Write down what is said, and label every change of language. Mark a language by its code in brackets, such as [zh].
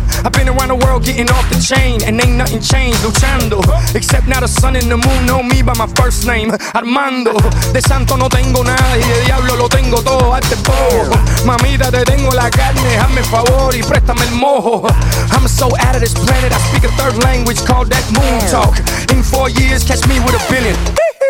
[en] I've been around the world getting off the chain, and ain't nothing changed, luchando. Except now the sun and the moon know me by my first name, Armando. [es] De santo no tengo nada, y de diablo lo tengo todo, hazte por. Mamita, te tengo la carne, hazme favor y préstame el mojo. [en] I'm so out of this planet, I speak a third language called that moon talk. In 4 years, catch me with a billion.